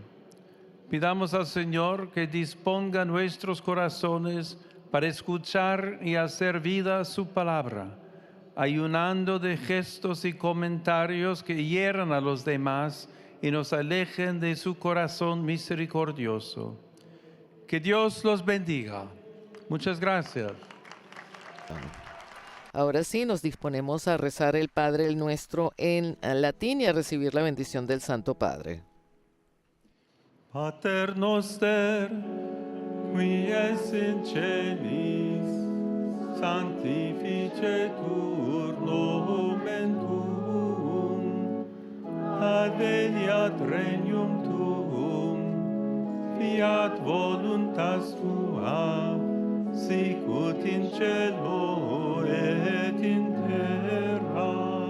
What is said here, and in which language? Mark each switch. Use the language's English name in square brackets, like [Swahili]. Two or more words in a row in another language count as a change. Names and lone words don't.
[Spanish] Pidamos al Señor que disponga nuestros corazones para escuchar y hacer vida su palabra, ayunando de gestos y comentarios que hieran a los demás y nos alejen de su corazón misericordioso. Que Dios los bendiga. Muchas gracias. Ahora sí, nos disponemos a rezar el Padre el Nuestro en latín y a recibir la bendición del Santo Padre. [Latin] Pater noster, qui es in celis, sanctificetur nomen tuum, adveniat regnum tuum, fiat voluntas tua, sicut in cielo et in terra.